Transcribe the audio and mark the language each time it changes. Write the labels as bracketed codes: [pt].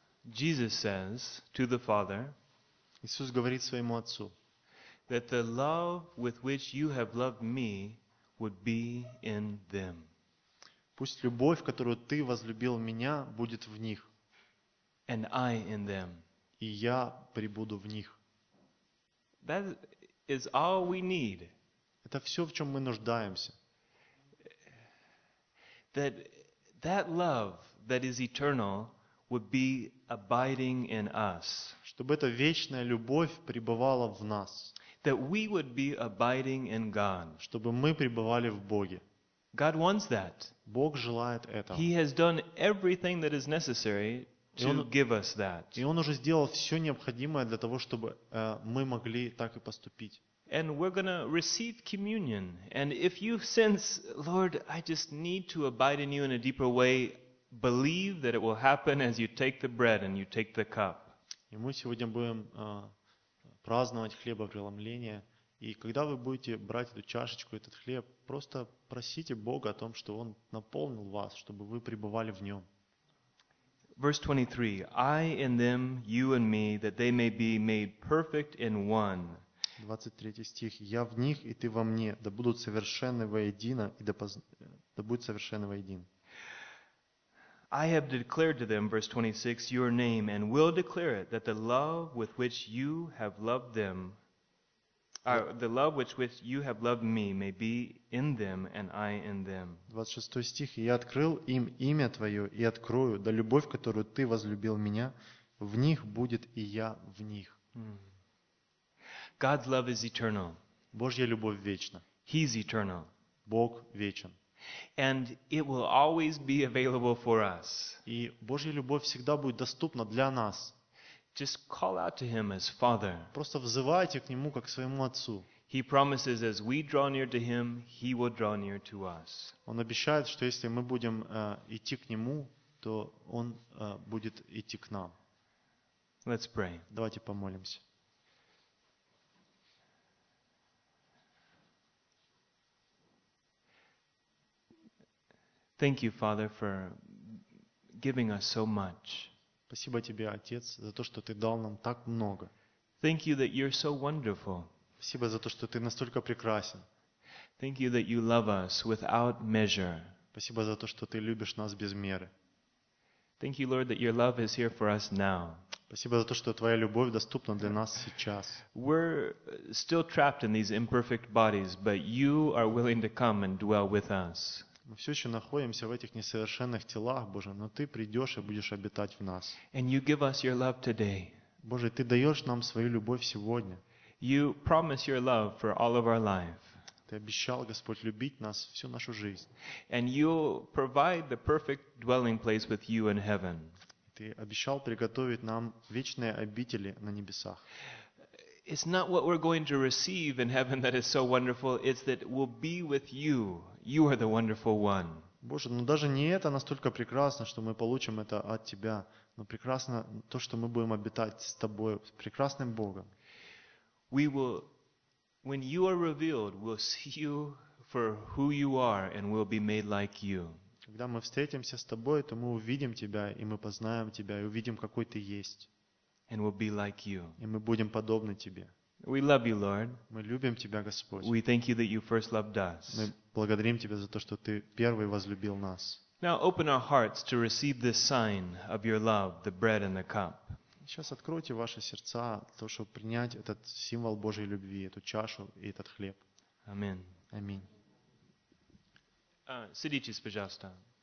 [en] Jesus says to the Father, [ru] Иисус говорит своему Отцу, [en] that the love with which you have loved me would be in them. [ru] Пусть любовь, которую ты возлюбил в меня, будет в них. [en] And I in them. [ru] И я пребуду в них. [en] That is all we need. [ru] Это все, в чем мы нуждаемся. [en] That love that is eternal would be abiding in us. [ru] Чтобы эта вечная любовь пребывала в нас. [en] That we would be abiding in God. [ru] Чтобы мы пребывали в Боге. [en] God wants that. [ru] Бог желает этого. [en] He has done everything that is necessary to give us that. [ru] И он уже сделал все необходимое для того, чтобы мы могли так и поступить. [en] And we're going to receive communion. And if you sense, Lord, I just need to abide in you in a deeper way, believe that it will happen as you take the bread and you take the cup. [ru] И мы сегодня будем праздновать хлебопреломление. И когда вы будете брать эту чашечку, этот хлеб, просто просите Бога о том, что Он наполнил вас, чтобы вы пребывали в Нем. [en] Verse 23. I in them, you in me, that they may be made perfect in one. [ru] 23 стих. «Я в них, и ты во мне, да будут совершенны воедино, и да будут совершенны воедино». [en] I have declared to them, verse 26, your name, and will declare it, that the love with which you have loved them, the love with which you have loved me may be in them, and I in them. [ru] 26 стих. «Я открыл им имя Твое, и открою, да любовь, которую Ты возлюбил меня, в них будет, и я в них». [en] God's love is eternal. [ru] Божья любовь вечна. [en] He's eternal. [ru] Бог вечен. [en] And it will always be available for us. [ru] И Божья любовь всегда будет доступна для нас. [en] Just call out to Him as Father. [ru] Просто взывайте к Нему как к своему Отцу. [en] He promises as we draw near to Him, He will draw near to us. [ru] Он обещает, что если мы будем идти к Нему, то Он будет идти к нам. [en] Let's pray. [ru] Давайте помолимся. [en] Thank you, Father, for giving us so much. [ru] Спасибо тебе, Отец, за то, что ты дал нам так много. [en] Thank you that you're so wonderful. [ru] Спасибо за то, что ты настолько прекрасен. [en] Thank you that you love us without measure. [ru] Спасибо за то, что ты любишь нас без меры. [en] Thank you, Lord, that your love is here for us now. [ru] Спасибо за то, что твоя любовь доступна для нас сейчас. [en] We're still trapped in these imperfect bodies, but you are willing to come and dwell with us. [ru] Мы все еще находимся в этих несовершенных телах, Боже, но Ты придешь и будешь обитать в нас. [en] And you give us your love today. [ru] Боже, Ты даешь нам свою любовь сегодня. [en] You promise your love for all of our life. [ru] Ты обещал, Господь, любить нас всю нашу жизнь. [en] And you'll provide the perfect dwelling place with you in heaven. [ru] Ты обещал приготовить нам вечные обители на небесах. [en] It's not what we're going to receive in heaven that is so wonderful, it's that we'll be with you. You are the wonderful one. [ru] Боже, но даже не это настолько прекрасно, что мы получим это от Тебя, но прекрасно то, что мы будем обитать с Тобой, с прекрасным Богом. [en] We will, when you are revealed, we'll see you for who you are and we'll be made like you. [ru] Когда мы встретимся с Тобой, то мы увидим Тебя, и мы познаем Тебя, и увидим, какой Ты есть. [en] And we'll be like you. [ru] И мы будем подобны Тебе. [en] We love you, Lord. [ru] Мы любим Тебя, Господь. [en] We thank you that you first loved us. [ru] Мы благодарим Тебя за то, что Ты первый возлюбил нас. [en] Now open our hearts to receive this sign of your love, the bread and the cup. [ru] Сейчас откройте ваши сердца, то, чтобы принять этот символ Божьей любви, эту чашу и этот хлеб. [en] Amen. [ru] Аминь. Садитесь, пожалуйста.